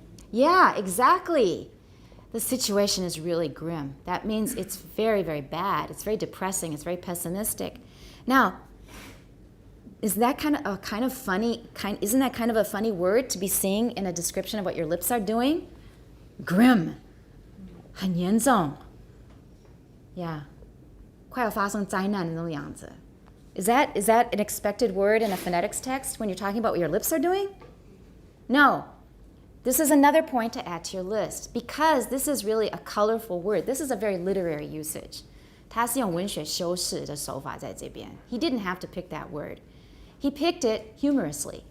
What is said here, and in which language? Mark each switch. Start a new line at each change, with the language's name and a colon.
English: Yeah, exactly. The situation is really grim. That means it's very, very bad. It's very depressing. It's very pessimistic. Now, is that isn't that kind of a funny word to be seeing in a description of what your lips are doing? Grim.
Chinese: 很严重.
English: Yeah.
Chinese: 快要发生灾难的那种样子.
English: Is that an expected word in a phonetics text when you're talking about what your lips are doing? No. This is another point to add to your list because this is really a colorful word. This is a very literary usage.
Chinese: 它是用文学修饰的手法在这边.
English: He didn't have to pick that word. He picked it humorously.